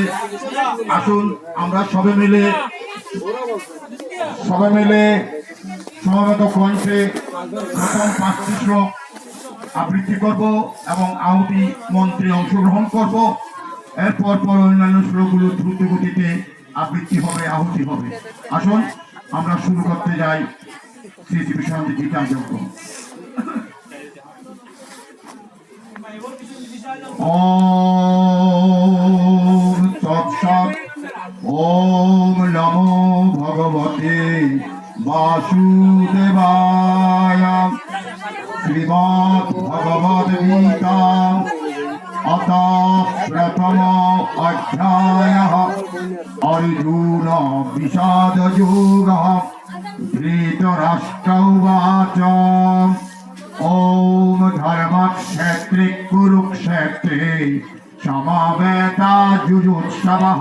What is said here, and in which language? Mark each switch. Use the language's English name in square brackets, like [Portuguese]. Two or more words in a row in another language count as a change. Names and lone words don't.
[Bangla] আসুন আমরা সবাই মিলে সমবেত কণ্ঠে প্রথম 5টি শ্লোক আবৃত্তি করব এবং আহুতি মন্ত্রে অংশগ্রহণ করব। এরপর অন্যান্য শ্লোকগুলো দ্রুত গতিতে আবৃত্তি হবে, আহুতি হবে। আসুন আমরা শুরু করতে যাই শ্রী শ্রী বিশ্বনাথ গীতাযজ্ঞ। [Sanskrit] ওম তৎসৎ। ওম নমো ভগবতে বাসুদেবায়। শ্রীমদ্ ভগবদ গীতা अथ प्रथम अध्याय अर्जुन विषाद योगः। धृतराष्ट्र उवाच ओम धर्मक्षेत्रे कुरुक्षेत्रे समवेता जुजुत्सवः।